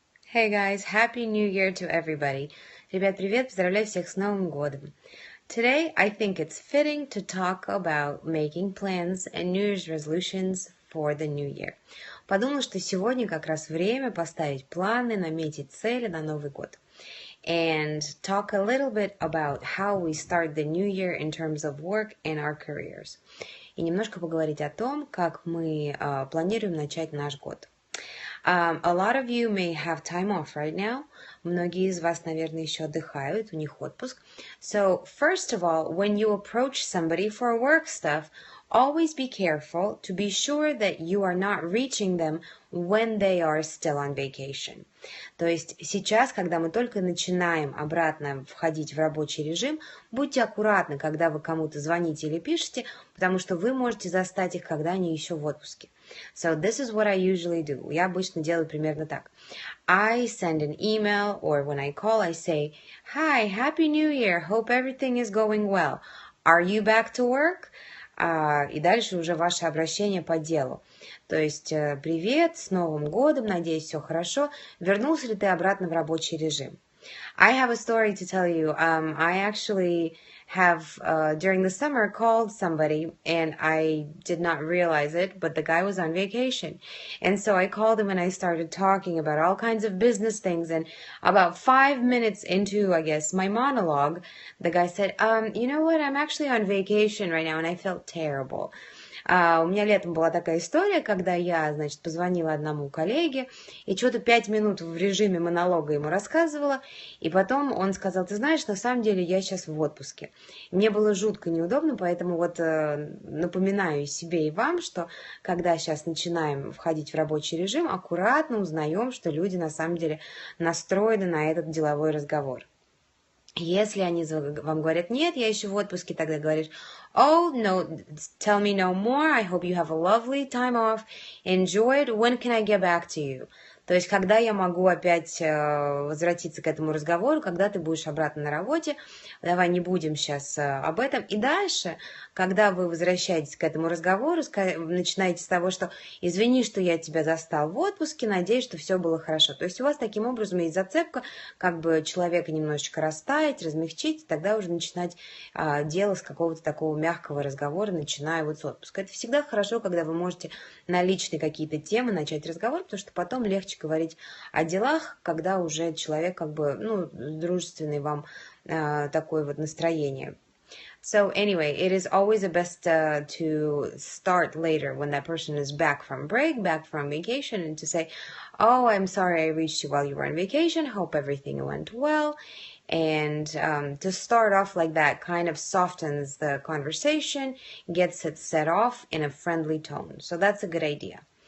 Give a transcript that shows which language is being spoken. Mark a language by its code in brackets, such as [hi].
[en] Hey guys, Happy New Year to everybody. [ru] Ребят, привет, поздравляю всех с Новым годом. [en] Today, I think it's fitting to talk about making plans and New Year's resolutions for the new year. [ru] Подумала, что сегодня как раз время поставить планы, наметить цели на Новый год. [en] And talk a little bit about how we start the new year in terms of work and our careers. [ru] И немножко поговорить о том, как мы планируем начать наш год. [en] A lot of you may have time off right now. [ru] Многие из вас, наверное, еще отдыхают, у них отпуск. [en] So, first of all, when you approach somebody for work stuff, always be careful to be sure that you are not reaching them when they are still on vacation. [ru] То есть сейчас, когда мы только начинаем обратно входить в рабочий режим, будьте аккуратны, когда вы кому-то звоните или пишете, потому что вы можете застать их, когда они еще в отпуске. [en] So this is what I usually do. [ru] Я обычно делаю примерно так. [en] I send an email or when I call, I say, Hi, Happy New Year. Hope everything is going well. Are you back to work? [ru] И дальше уже ваше обращение по делу. То есть, привет, с Новым годом, надеюсь, все хорошо. Вернулся ли ты обратно в рабочий режим? [en] I have a story to tell you. I actually have, during the summer, called somebody, and I did not realize it, but the guy was on vacation. And so I called him and I started talking about all kinds of business things. And about 5 minutes into, I guess, my monologue, the guy said, you know what, I'm actually on vacation right now, and I felt terrible. [ru] У меня летом была такая история, когда я, значит, позвонила одному коллеге и что-то 5 минут в режиме монолога ему рассказывала, и потом он сказал, ты знаешь, на самом деле я сейчас в отпуске. Мне было жутко неудобно, поэтому вот напоминаю себе и вам, что когда сейчас начинаем входить в рабочий режим, аккуратно узнаем, что люди на самом деле настроены на этот деловой разговор. Если они вам говорят, нет, я еще в отпуске, тогда говоришь, [en] oh, no, tell me no more, I hope you have a lovely time off, enjoy it, when can I get back to you? [ru] То есть, когда я могу опять возвратиться к этому разговору, когда ты будешь обратно на работе, давай не будем сейчас об этом. И дальше, когда вы возвращаетесь к этому разговору, начинаете с того, что извини, что я тебя застал в отпуске, надеюсь, что все было хорошо. То есть у вас таким образом есть зацепка, как бы человека немножечко растаять, размягчить, и тогда уже начинать дело с какого-то такого мягкого разговора, начиная вот с отпуска. Это всегда хорошо, когда вы можете на личные какие-то темы начать разговор, потому что потом легче говорить о делах, когда уже человек как бы, дружественный вам такое вот настроение. [en] So anyway, it is always the best to start later when that person is back from break, back from vacation, and to say, oh, I'm sorry I reached you while you were on vacation. Hope everything went well. And to start off like that kind of softens the conversation, gets it set off in a friendly tone. So that's a good idea.